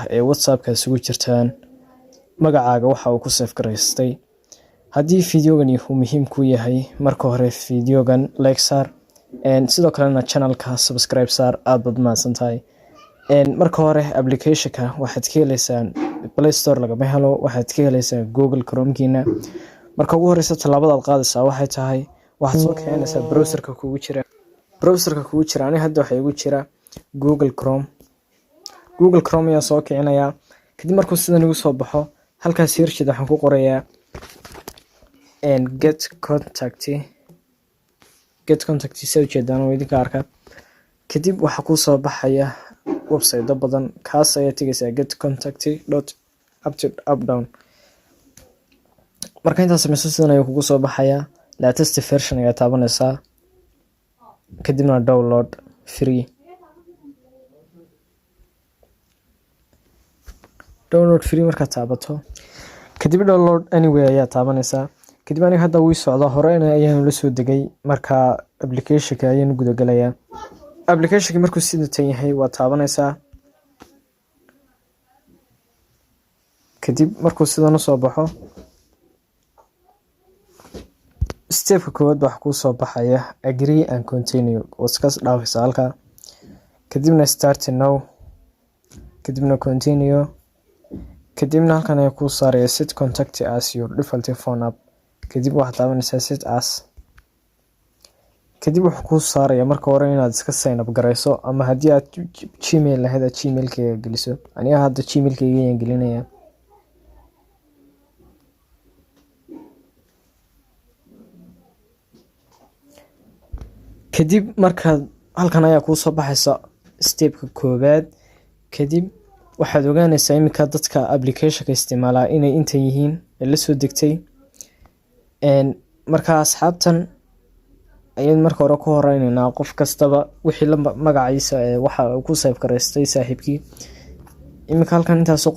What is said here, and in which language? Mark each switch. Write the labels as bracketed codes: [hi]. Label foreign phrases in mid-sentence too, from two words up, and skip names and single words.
[so] ee WhatsApp-ka isugu jirtaan magacaaga waxa uu ku save gareystay haddii fiidiyogan uu muhiim ku yahay marka hore fiidiyogan like saar sidoo kalena channelka subscribe saar aad baad mahadsantahay marka hore application-ka waxaad ka helaysaan Play Store laga helo waxaad ka helaysaan Google Chrome-kiina marka ugu horeysa talaabada aad qaadaysaa waxay tahay waxaad soo keenaysaa browser-ka kugu jira aniga hadda waxa igu jira Google Chrome ayaa soo keenaya kadib markuu sidan igu soo baxo halkaas search-da waxaan ku qorayaa get contact soo jeedaan oo idinka arka kadib waxa ku soo baxaya website badan kaas ayaa tagaysaa getcontact.up-down marka intaas sameyso sidan ayuu kugu soo baxaya [en] latest version [so] ayaa taabanaysaa kadibna [en] download free [so] marka taabato kadib [en] download anywhere [so] ayaa taabanaysaa kadib aniga hadda wuu socdaa horeyna ayaan la soo degay marka application-ka ayaan guda galayaa application-ka markuu sidatan yahay waa taabanaysaa kadib markuu sidan u soo baxo step-ka koowaad waxa ku soo baxaya [en] agree and continue [so] waskas dhaafaysa halka kadibna [en] start now [so] kadibna continue kadibna halkan ay ku saaraya [en] set contact as your default phone app [so] kadib waxa taabanaysaa [en] set as [so] kadib waxa ku saaraya marka hore inaad iska [en] sign up [so] gareyso ama hadii aad Gmail lahayd Gmail-kaaga geliso aniga hadda Gmail-kaaga ayaan gelinayaa kadib marka halkan ayaa ku soo baxaysa step-ka koowaad kadib waxaad ogaanaysaa imika dadka application-ka isticmaala inay inta yihiin la soo degtay marka asxaabtan ayaan marka hore ku horeynaa qof kastaba wixii magaciisa waxa uu ku save gareystay saaxiibkii imika halkan intaas oo